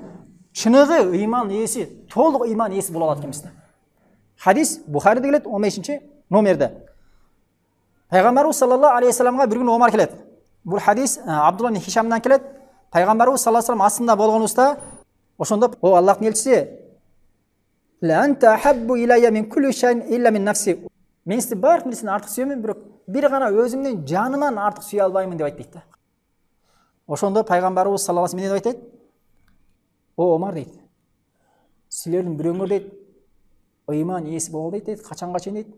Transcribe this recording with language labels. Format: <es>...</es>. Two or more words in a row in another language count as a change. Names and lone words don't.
<ky>Чыныгы ыйман ээси, толук ыйман ээси боло алат экенбиз да. Хадис Бухариде келет 15 номерде. Пайгамбарыбыз</ky> <ar>صلى الله عليه وسلم</ar> <ky>бир күн Омар келет. Бул хадис Абдулла ибн Хишамдан келет. Пайгамбарыбыз</ky> <ar>صلى الله عليه وسلم</ar> <ky>астында болгонубузда ошондо о Аллахтын элчиси</ky> <ar>لأنت أحب إلي من كل شيء إلا من نفسي.</ar> <ky>Мен сизди бардык нерседен артык сүйөмүн, бирок бир гана өзүмдүн жаныман артык сүйө албаймын деп айтты да. Ошондо Пайгамбарыбыз</ky> <ar>صلى الله عليه وسلم</ar> <ky>эмне деп айтат? О Омар дейт. Силердин бирөөңөр дейт, ыйман ээси боло дейт, качанга чейин дейт.</ky>